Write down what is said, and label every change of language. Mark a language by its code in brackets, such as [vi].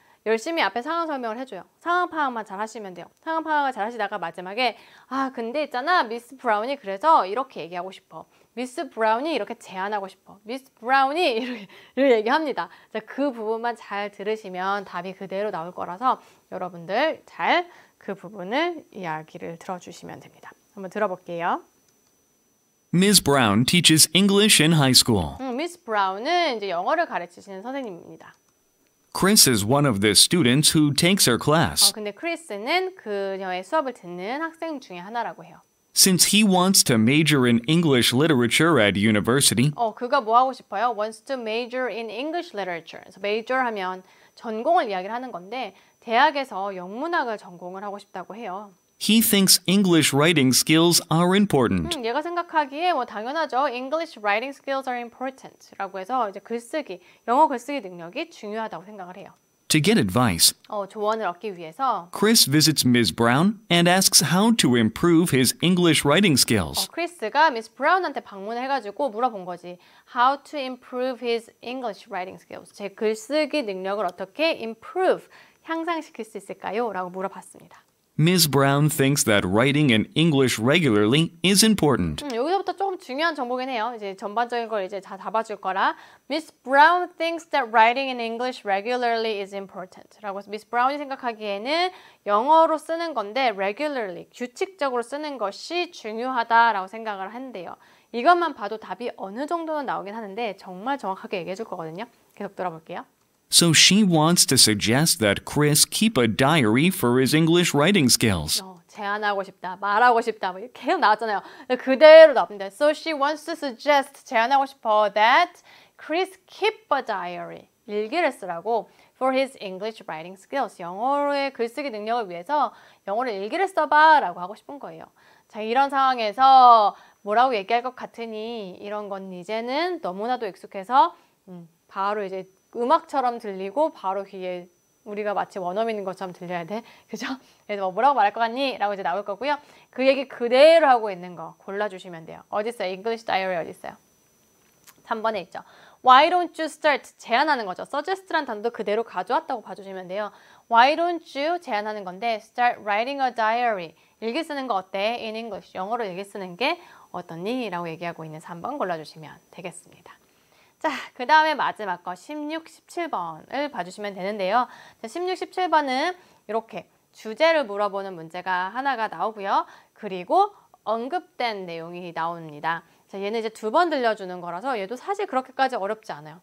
[ko] 열심히 앞에 상황 설명을 해줘요. 상황 파악만 잘 하시면 돼요. 상황 파악을 잘 하시다가 마지막에 아 근데 있잖아 미스 브라운이 그래서 이렇게 얘기하고 싶어. 미스 브라운이 이렇게 제안하고 싶어. 미스 브라운이 이렇게 얘기합니다. 자, 그 부분만 잘 들으시면 답이 그대로 나올 거라서 여러분들 잘 그 부분을 이야기를 들어주시면 됩니다. 한번 들어볼게요. [en] Ms. Brown teaches English in high school. [ko] 미스 브라운은 이제 영어를 가르치시는 선생님입니다. [en] Chris is one of the students who takes her class. [ko] 근데 크리스는 그녀의 수업을 듣는 학생 중에 하나라고 해요. [en] Since he wants to major in English literature at university, [ko] 그가 뭐 하고 싶어요? [en] Wants to major in English literature. [ko] 그래서 major 하면 전공을 이야기를 하는 건데 대학에서 영문학을 전공을 하고 싶다고 해요. [en] he thinks English writing skills are important. [ko] 얘가 생각하기에 뭐 당연하죠. [en] English writing skills are important [ko] 라고 해서 이제 글쓰기, 영어 글쓰기 능력이 중요하다고 생각을 해요. [en] To get advice, [ko] 조언을 얻기 위해서 [en] Chris visits Ms. Brown and asks how to improve his English writing skills. [ko] 크리스가 미스 브라운한테 방문을 해가지고 물어본 거지. [en] How to improve his English writing skills. [ko] 제 글쓰기 능력을 어떻게 improve, 향상시킬 수 있을까요? 라고 물어봤습니다. [en] Ms. Brown thinks that writing in English regularly is important. [ko] 여기서부터 조금 중요한 정보긴 해요. 이제 전반적인 걸 이제 다 잡아줄 거라. [en] Miss Brown thinks that writing in English regularly is important. [ko] 라고 해서 미스 브라운이 생각하기에는 영어로 쓰는 건데 regularly, 규칙적으로 쓰는 것이 중요하다라고 생각을 한대요. 이것만 봐도 답이 어느 정도는 나오긴 하는데 정말 정확하게 얘기해 줄 거거든요. 계속 들어볼게요. [en] So she wants to suggest that Chris keep a diary for his English writing skills. [ko] 제안하고 싶다, 말하고 싶다, 뭐 이렇게 계속 나왔잖아요. 그대로 나옵니다. [en] So she wants to suggest, [ko] 제안하고 싶어 [en] that Chris keep a diary, [ko] 일기를 쓰라고 [en] for his English writing skills, [ko] 영어로의 글쓰기 능력을 위해서 영어로 일기를 써봐 라고 하고 싶은 거예요. 자, 이런 상황에서 뭐라고 얘기할 것 같으니 이런 건 이제는 너무나도 익숙해서 바로 이제 음악처럼 들리고 바로 귀에 우리가 마치 원어민인 것처럼 들려야 돼. 그죠? 그래서 뭐라고 말할 것 같니? 라고 이제 나올 거고요. 그 얘기 그대로 하고 있는 거 골라주시면 돼요. 어디 있어요? English diary 어디 있어요? 3번에 있죠. [en] Why don't you start? [ko] 제안하는 거죠. suggest란 단어도 그대로 가져왔다고 봐주시면 돼요. [en] Why don't you? [ko] 제안하는 건데 [en] start writing a diary. [ko] 일기 쓰는 거 어때? [en] In English. [ko] 영어로 일기 쓰는 게 어떻니? 라고 얘기하고 있는 3번 골라주시면 되겠습니다. 자, 그 다음에 마지막 거 16, 17번을 봐주시면 되는데요. 자, 16, 17번은 이렇게 주제를 물어보는 문제가 하나가 나오고요. 그리고 언급된 내용이 나옵니다. 자, 얘는 이제 2번 들려주는 거라서 얘도 사실 그렇게까지 어렵지 않아요.